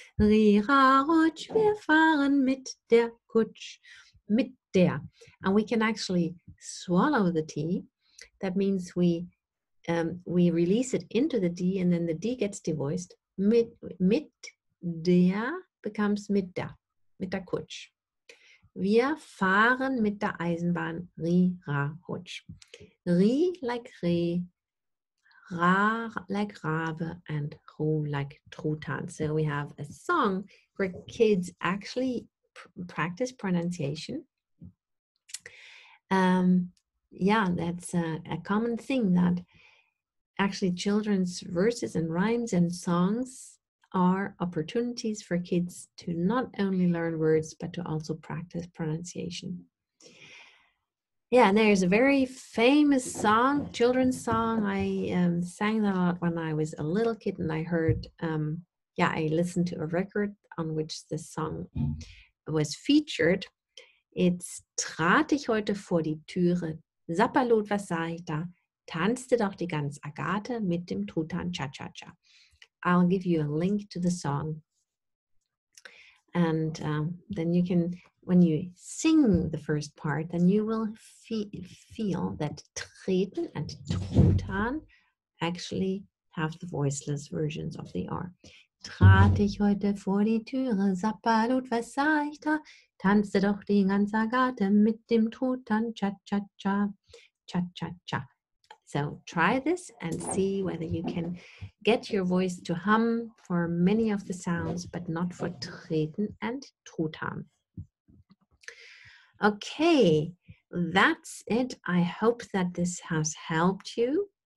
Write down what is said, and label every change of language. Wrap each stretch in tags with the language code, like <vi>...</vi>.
<de>Rira rutsch, wir fahren mit der Kutsch. Mit der.</de> <en>And we can actually swallow the T. That means we release it into the D, and then the D gets devoiced.</en> <de>Mit der</de> <en>becomes</en> <de>mit der Kutsch. Wir fahren mit der Eisenbahn Ri, Ra, Rutsch.</de> <en>Ri like Re, Ra like Rabe, and Ru like Truthahn. So we have a song where kids actually practice pronunciation. Yeah, that's a common thing, that actually children's verses and rhymes and songs are opportunities for kids to not only learn words, but to also practice pronunciation. Yeah, and there's a very famous song, children's song. I sang that a lot when I was a little kid, and I heard, yeah, I listened to a record on which this song was featured.</en> <de>Jetzt trat ich heute vor die Türe, Sapperlot, was sah ich da? Tanzte doch die ganz Agathe mit dem Truthahn Cha-Cha-Cha.</de> <en>I'll give you a link to the song. And then you can, when you sing the first part, then you will feel that treten and Truthahn actually have the voiceless versions of the R.</en> <de>Trat ich heute vor die Türe, Sapperlot, was sah ich da? Tanzte doch die ganze Agathe mit dem Truthahn, Cha-Cha-Cha, Cha-Cha-Cha.</de> <en>So try this and see whether you can get your voice to hum for many of the sounds, but not for treten and Truthahn. Okay, that's it. I hope that this has helped you.</en>